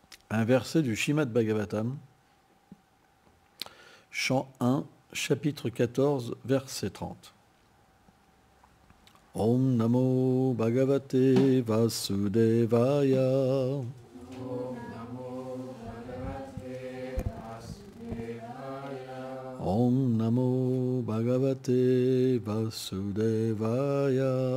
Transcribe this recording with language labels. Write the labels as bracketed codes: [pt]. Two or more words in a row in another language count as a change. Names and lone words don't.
[fr] un verset du Śrīmad Bhagavatam, chant 1, chapitre 14, verset 30. [sa] Om Namo Bhagavate Vasudevaya. Om Namo Bhagavate Vasudevaya.